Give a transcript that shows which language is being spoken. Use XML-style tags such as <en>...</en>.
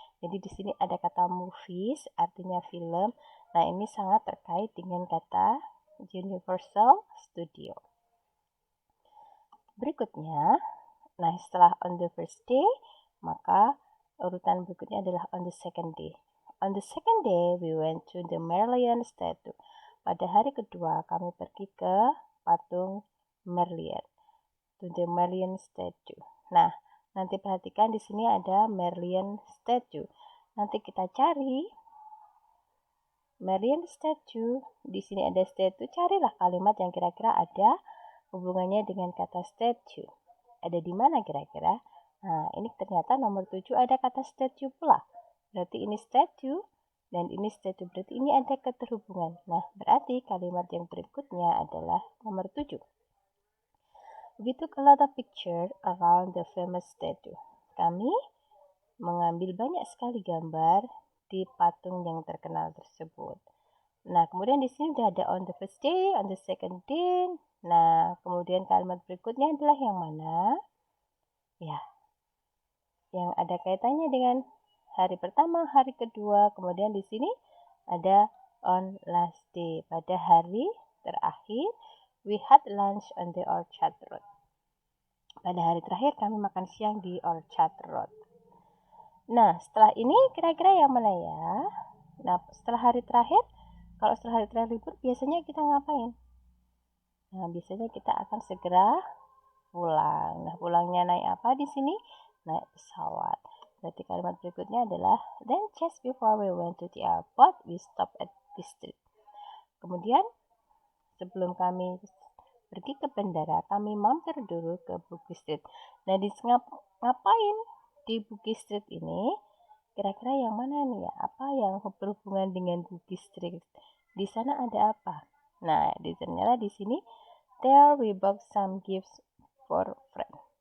<id>Jadi di sini ada kata movies, artinya film. Nah, ini sangat terkait dengan kata Universal Studio. Berikutnya, nah setelah</id> <en>on the first day,</en> <id>maka urutan berikutnya adalah</id> <en>on the second day. On the second day, we went to the Merlion Statue.</en> <id>Pada hari kedua, kami pergi ke patung Merlion.</id> <en>To the Merlion Statue.</en> <id>Nah, nanti perhatikan di sini ada Merlion Statue. Nanti kita cari Merlion Statue. Di sini ada statue. Carilah kalimat yang kira-kira ada hubungannya dengan kata statue? Ada di mana kira-kira? Nah, ini ternyata nomor 7 ada kata statue pula. Berarti ini statue dan ini statue. Berarti ini ada keterhubungan. Nah, berarti kalimat yang berikutnya adalah nomor 7.</id> <en>We took a lot of pictures around the famous statue.</en> <id>Kami mengambil banyak sekali gambar di patung yang terkenal tersebut. Nah, kemudian di sini sudah ada</id> <en>on the first day, on the second day.</en> <id>Nah, kemudian kalimat berikutnya adalah yang mana? Ya, yang ada kaitannya dengan hari pertama, hari kedua. Kemudian di sini ada</id> <en>on last day.</en> <id>Pada hari terakhir,</id> <en>we had lunch on the Orchard Road.</en> <id>Pada hari terakhir kami makan siang di Orchard Road. Nah, setelah ini kira-kira yang mana ya? Nah, setelah hari terakhir, kalau setelah hari terakhir libur, biasanya kita ngapain? Nah, biasanya kita akan segera pulang. Nah, pulangnya naik apa di sini? Naik pesawat. Berarti kalimat berikutnya adalah,</id> <en>then just before we went to the airport, we stopped at this street.</en> <id>Kemudian, sebelum kami pergi ke bandara, kami mampir dulu ke Bugis Street. Nah, ngapain di Bugis Street ini? Kira-kira yang mana nih ya? Apa yang berhubungan dengan Bugis Street? Di sana ada apa? Nah, ternyata di sini,</id> <en>there we bought some gifts for friends.</en>